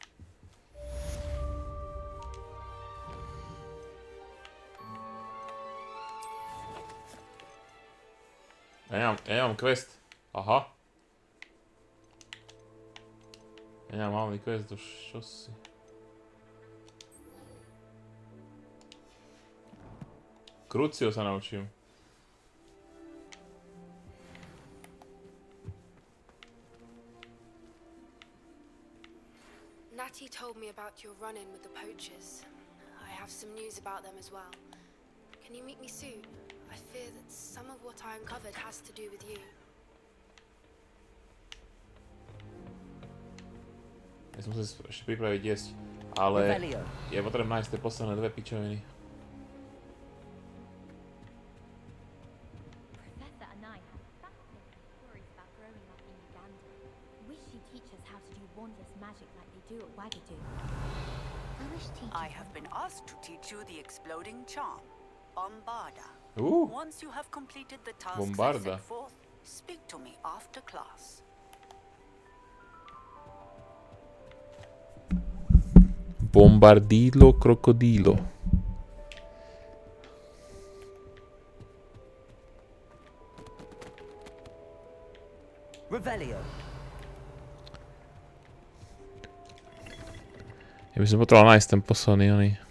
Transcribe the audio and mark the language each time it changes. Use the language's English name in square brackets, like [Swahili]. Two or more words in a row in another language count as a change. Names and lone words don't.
[Slovak] Ja nemám quest. Aha. Ja nemám malý quest, to čo si... Crucio sa naučím. [English] Natty told me about your run-in with the poachers. I have some news about them as well. Can you meet me soon? I fear that some of what I uncovered has to do with you. [Slovak] Ja som musel ešte pripraviť jesť, ale je potrebné nájsť tie posledné dve pičoviny. [English] Professor and I have fascinating stories about growing up in Uganda. Wish she'd teach us how to do wondrous magic like they do at Wagadoo. I have been asked to teach you the exploding charm, Bombarda. Ooh. Once you have completed the tasks Bombarda. I set forth, speak to me after class. Bombardilo crocodilo. Revelio. [Slovak] Ja by som potreboval nájsť ten posledný oný.